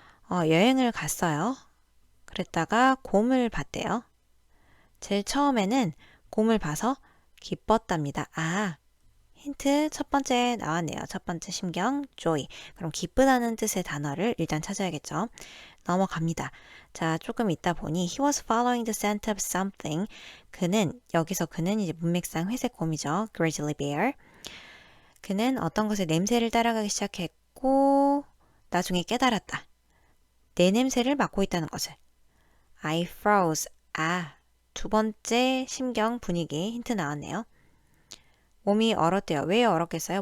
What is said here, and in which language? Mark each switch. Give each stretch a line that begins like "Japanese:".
Korean: 여행을 갔어요. 그랬다가 곰을 봤대요. 제일 처음에는 곰을 봐서 기뻤답니다. 힌트 첫 번째 나왔네요. 첫 번째 심경, joy. 그럼 기쁘다는 뜻의 단어를 일단 찾아야겠죠. 넘어갑니다. 자, 조금 있다 보니
English: he was following the scent of something.
Korean: 여기서 그는 이제 문맥상 회색 곰이죠.
English: grizzly bear.
Korean: 그는 어떤 것의 냄새를 따라가기 시작했고 나중에 깨달았다. 내 냄새를 맡고 있다는 것을.
English: I froze.
Korean: 두 번째 심경 분위기 힌트 나왔네요. 몸이 얼었대요. 왜 얼었겠어요?